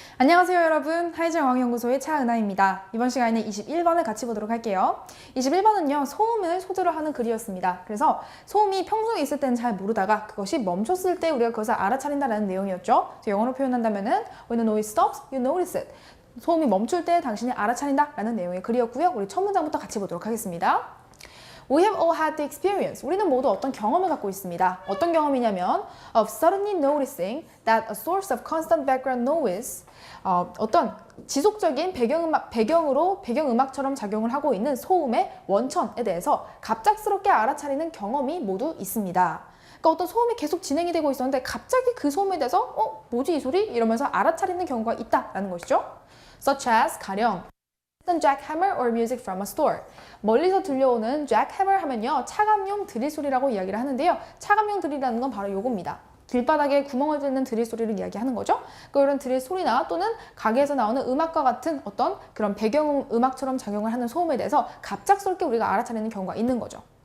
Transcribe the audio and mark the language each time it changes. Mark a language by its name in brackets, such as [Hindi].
[Korean] 안녕하세요 여러분, 하이즈영어연구소의 차은하입니다. 이번 시간에는 21번을 같이 보도록 할게요. 21번은요 소음을 소재로 하는 글이었습니다. 그래서 소음이 평소에 있을 때는 잘 모르다가 그것이 멈췄을 때 우리가 그것을 알아차린다는 내용이었죠. 영어로 표현한다면은 [English] When the noise stops, you notice it. [Korean] 소음이 멈출 때 당신이 알아차린다 라는 내용의 글이었고요. 우리 첫 문장부터 같이 보도록 하겠습니다. [English] We have all had the experience. [Korean] 우리는 모두 어떤 경험을 갖고 있습니다. 어떤 경험이냐면 [English] of suddenly noticing that a source of constant background noise [Korean] 어떤 지속적인 배경음악처럼 작용을 하고 있는 소음의 원천에 대해서 갑작스럽게 알아차리는 경험이 모두 있습니다. 그러니까 어떤 소음이 계속 진행이 되고 있었는데 갑자기 그 소음에 대해서 뭐지 이 소리? 이러면서 알아차리는 경우가 있다라는 것이죠. [English] Such as [Korean] 가령 [English] jackhammer or music from a store. [Korean] 멀리서 들려오는 jackhammer 하면요 차감용 드릴 소리라고 이야기를 하는데요. 차감용 드릴이라는 건 바로 요겁니다. 길바닥에 구멍을 뚫는 드릴 소리를 이야기하는 거죠. 그런 드릴 소리나 또는 가게에서 나오는 음악과 같은 어떤 그런 배경음악처럼 작용을 하는 소음에 대해서 갑작스럽게 우리가 알아차리는 경우가 있는 거죠.